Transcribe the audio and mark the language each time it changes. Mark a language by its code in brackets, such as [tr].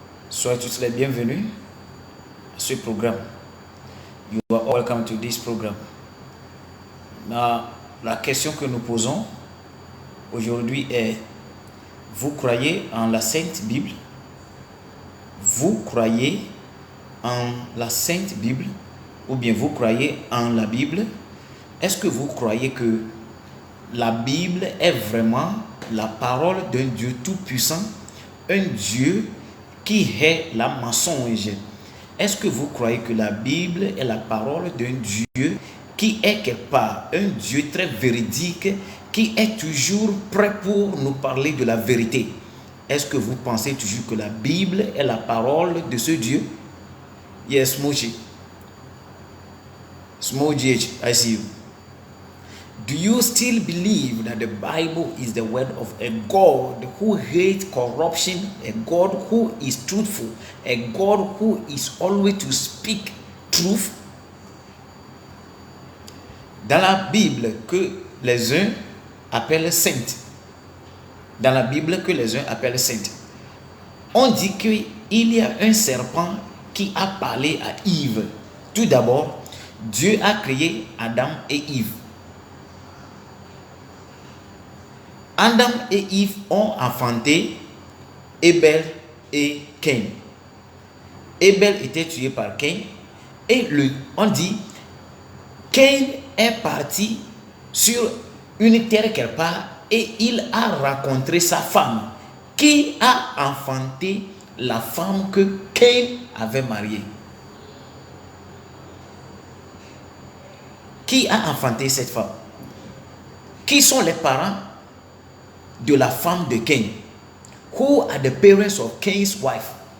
[fr] Soyez tous les bienvenus à ce programme. [en] You are all welcome to this program. [fr] La question que nous posons aujourd'hui est: vous croyez en la Sainte Bible? Vous croyez en la Sainte Bible? Ou bien vous croyez en la Bible? Est-ce que vous croyez que la Bible est vraiment la parole d'un Dieu tout-puissant, un Dieu qui est la mensonge? Est-ce que vous croyez que la Bible est la parole d'un Dieu qui est quelque part un Dieu très véridique, qui est toujours prêt pour nous parler de la vérité? Est-ce que vous pensez toujours que la Bible est la parole de ce Dieu? [en] Yes, Moji. Small GH, I see you. Do you still believe that the Bible is the word of a God who hates corruption, a God who is truthful, a God who is always to speak truth? [fr] Dans la Bible que les uns appellent sainte, dans la Bible que les uns appellent sainte, on dit qu'il y a un serpent qui a parlé à Yves. Tout d'abord, Dieu a créé Adam et Yves. Adam et Yves ont enfanté Abel et Cain. Abel était tué par Cain et on dit Cain est parti sur une terre quelque part et il a rencontré sa femme qui a enfanté la femme que Cain avait mariée. Qui a enfanté cette femme? Qui sont les parents de la femme de Cain? [en] Who are the parents of Cain's wife?